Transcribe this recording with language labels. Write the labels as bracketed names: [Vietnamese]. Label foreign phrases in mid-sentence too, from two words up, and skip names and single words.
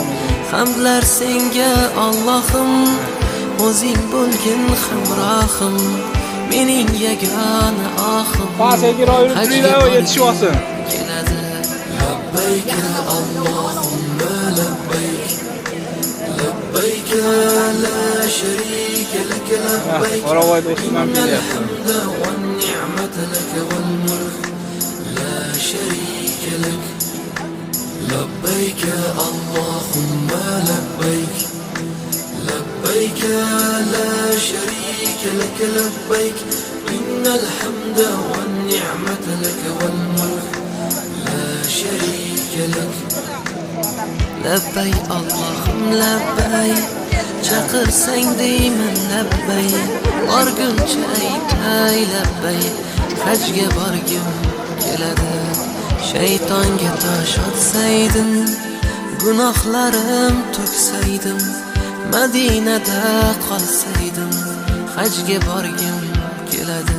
[Uzbek] Hamdlar senga Allohim, o'zing bo'lgin hamrohim, mening yagona ohim, hajga borgim keladi. [Arabic] لبيك اللهم لبيك، لبيك لا شريك لك، لبيك إن الحمد والنعمة لك والملك لا شريك لك. لبيك اللهم لبيك، لبيك لا شريك لك، لبيك إن الحمد والنعمة لك والملك لا شريك لك. لبيك اللهم لبيك، [Uzbek] chaqirsang deyman labbayk, borguncha aytay labbayk, hajga borgim keladi. Shaytonga tosh otsaydim, gunohlarim to'ksaydim, Madinada qolsaydim, hajga borgim keladi.